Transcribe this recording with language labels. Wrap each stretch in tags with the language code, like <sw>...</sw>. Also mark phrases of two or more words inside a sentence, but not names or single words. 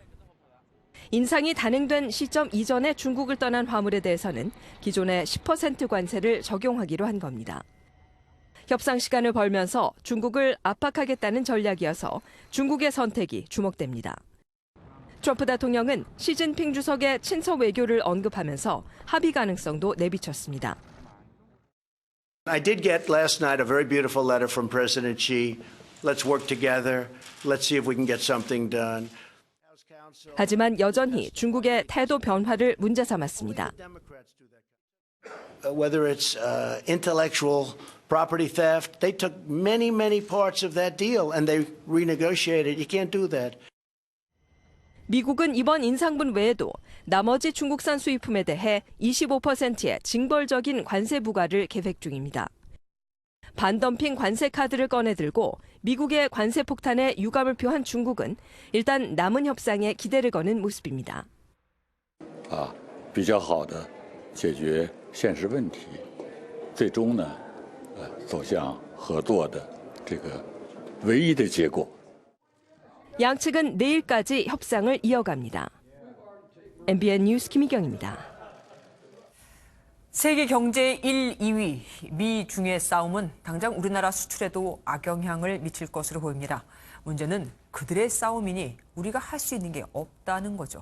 <ko>인상이 단행된 시점 이전에 중국을 떠난 화물에 대해서는 기존의 10% 관세를 적용하기로 한 겁니다. 협상 시간을 벌면서 중국을 압박하겠다는 전략이어서 중국의 선택이 주목됩니다. 트럼프 대통령은 시진핑 주석의 친서 외교를 언급하면서 합의 가능성도 내비쳤습니다.</ko> <en>I did get last night a very beautiful letter from President Xi. Let's work together. Let's see if we can get something done.</en> <ko>하지만 여전히 중국의 태도 변화를 문제 삼았습니다.</ko> <en>Whether it's intellectual property theft, they took many parts of that deal and they renegotiated. You can't do that.</en> <ko>미국은 이번 인상분 외에도 나머지 중국산 수입품에 대해 25%의 징벌적인 관세 부과를 계획 중입니다. 반덤핑 관세 카드를 꺼내들고 미국의 관세 폭탄에 유감을 표한 중국은 일단 남은 협상에 기대를 거는 모습입니다.</ko> <zh>比较好的解决现实问题，最终呢，走向合作的这个唯一的结果。</zh> <ko>양측은 내일까지 협상을 이어갑니다. MBN 뉴스 김희경입니다. 세계 경제 1, 2위 미중의 싸움은 당장 우리나라 수출에도 악영향을 미칠 것으로 보입니다. 문제는 그들의 싸움이니 우리가 할 수 있는 게 없다는 거죠.</ko>